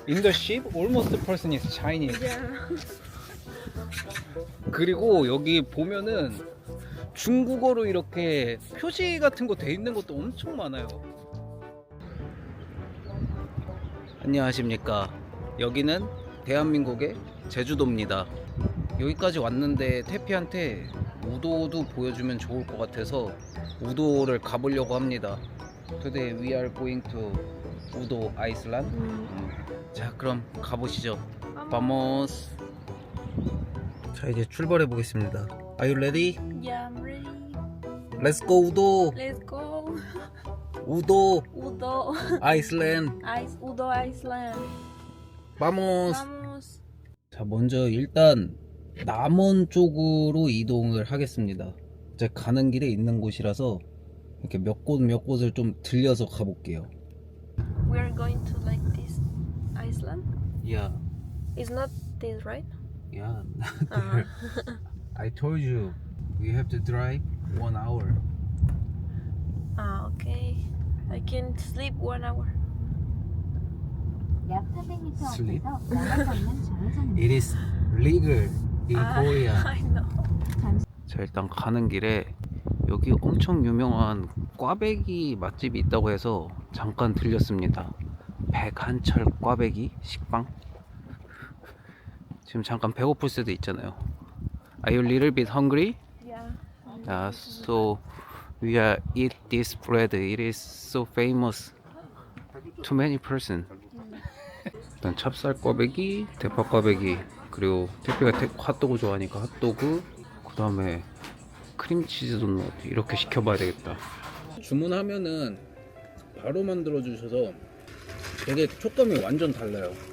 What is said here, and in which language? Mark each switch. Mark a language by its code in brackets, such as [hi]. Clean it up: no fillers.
[en] In the ship, almost the person is Chinese. Yeah. [ko] 그리고 여기 보면은 중국어로 이렇게 표시 같은 거 돼 있는 것도 엄청 많아요. 안녕하십니까. 여기는 대한민국의 제주도입니다. 여기까지 왔는데 태피한테 우도도 보여주면 좋을 것 같아서 우도를 가보려고 합니다. [en] Today we are going to 우도 아이슬란드. [ko] 자, 그럼 가보시죠. Vamos. 자, 이제 출발해 보겠습니다. [en] Are you ready? Yeah, I'm ready. Let's go 우도. Let's go. [ko] 우도 [en] Udo. [ko] 아이슬란드. [en] Udo Iceland. [es] Vamos. Vamos. [ko] 자, 먼저 일단 남원 쪽으로 이동을 하겠습니다. 제가 가는 길에 있는 곳이라서 이렇게 몇 곳을 좀 들려서 가볼게요. [en] We are going to like this Iceland. Yeah, It's not this, right? yeah. Uh, I told you we have to drive 1 hour. okay. I can sleep 1 hour. [ko] 약 400m [en] Sleep? [ko] 앞에서 남원 방면 좌회전입니다. [en] It is legal in Korea. I know. [ko] 자, 일단 가는 길에 여기 엄청 유명한 꽈배기 맛집이 있다고 해서 잠깐 들렸습니다. 백한철 꽈배기 식빵. 지금 잠깐 배고플 수도 있잖아요. [en] Are you a little bit hungry? Yeah. So we are eat this bread. It is so famous to many person. [ko] 일단 찹쌀 꽈배기, 대파 꽈배기, 그리고 태피가 핫도그 좋아하니까 핫도그, 그 다음에 크림치즈 도넛 이렇게 시켜봐야 되겠다. 주문하면은 바로 만들어 주셔서 되게 촉감이 완전 달라요.